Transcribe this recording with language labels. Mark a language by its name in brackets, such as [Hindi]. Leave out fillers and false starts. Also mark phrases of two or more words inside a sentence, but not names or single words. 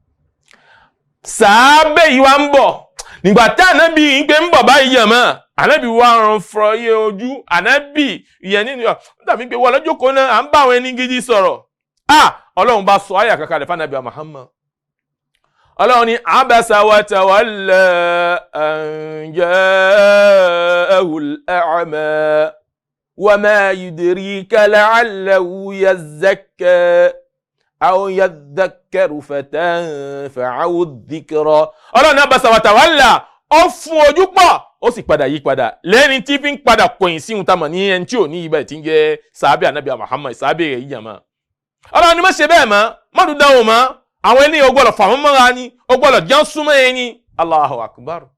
[Yoruba] Sàábẹ̀ yìí wá ń bọ̀ nígbà tí Ànábì ń pè ń bọ̀ báyìí yàn mọ́, Ànábì wá rán fọ iye ojú, Ànábì ìyẹn nínú tàbí pé wọ́n lọ́jọ́ kan náà à ń bá àwọn ẹni gidi sọ̀rọ̀. Ọlọ́run bá sọ àyà kankan rẹ̀ fún Ànábì Muhammad. Ọlọ́run ní [Arabic] عبس وتولى أن جاءه الأعمى وما يدريك لعله يزكى أو يذكر فتنفعه الذكرى. [Yoruba] Ọlọ́run ní [Arabic] عبس وتولى, [Yoruba] ó fún ojú pọ̀ ó sì padà yí padà lẹ́ni tí fi ń padà kọ̀yìn sí ohun tá mọ̀ ní ẹni tí ò ní ibẹ̀ tí ń jẹ́ sàábẹ̀ Ànábì Muhammad, sàábẹ̀ rẹ̀ yíyàn mọ́. Ọlọ́run ni má ṣe bẹ́ẹ̀ mọ́, má dùn dáhùn mọ́, àwọn ẹni ó gbọ́dọ̀ fà wọ́n mọ́ra ni, ó gbọ́dọ̀ jẹ́ súnmọ́ ẹni.